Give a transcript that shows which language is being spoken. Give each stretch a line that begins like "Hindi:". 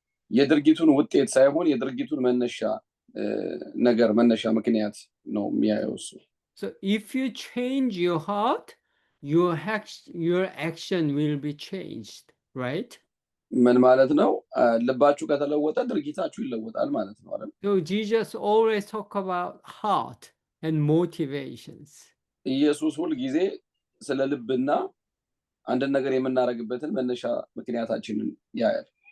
Amharic: የድርጊቱን ውጤት ሳይሆን የድርጊቱን መነሻ ነገር መነሻ ምክንያት ነው የሚያየው እሱ
English: So if you change your heart, your action will be changed, right?
Amharic: ምን ማለት ነው ልባችሁ ከተለወጠ ድርጊታችሁ ይለወጣል ማለት ነው አይደል
English: So Jesus always talk about heart and motivations.
Amharic: ኢየሱስ ሁሉ ጊዜ ስለ ልብና አንድ ነገር የምናረግበትን መነሻ ምክንያታችንን ያያል